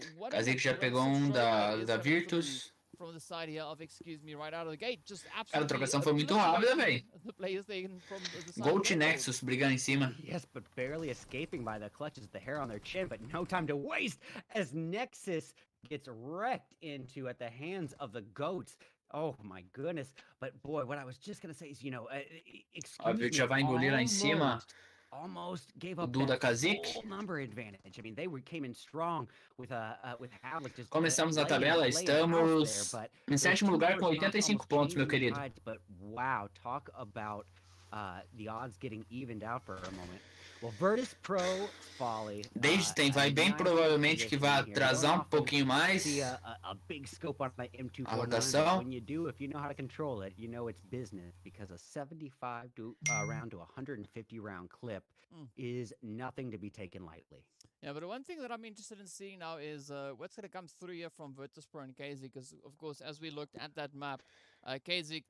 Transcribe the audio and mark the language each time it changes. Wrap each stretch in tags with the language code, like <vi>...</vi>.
<pt>Kazik já pegou um da Virtus. Cara, a trocação foi muito rápida, velho. Gold Nexus brigando em cima.</pt> <en>Yes, but barely escaping by the clutches of the hair on their chin, but no time to waste as Nexus gets wrecked into at the hands of the goats. Oh my goodness. But boy, what I was just gonna say is, you know,</en> <pt>A Virtus já vai engolir lá em cima.</pt> <en>Almost gave up that full number advantage. I mean, they came in strong with Havlik just.</en> <pt>Começamos na tabela, estamos em sétimo lugar com 85 pontos, meu querido.</pt> <en>But wow, talk about the odds getting evened out for a moment. Well, Virtus Pro Folly.</en> <pt>Dagetem vai bem provavelmente que vai atrasar um pouquinho mais</pt> <en>a big scope on my</en> <pt>a rotação.</pt> <en>When you do, if you know how to control it, you know it's business, because a 75 round to 150 round clip is nothing to be taken lightly. Yeah, but one thing that I'm interested in seeing now is what's going to come through here from Virtus Pro and Kazik, because of course, as we looked at that map, Kazik.</en>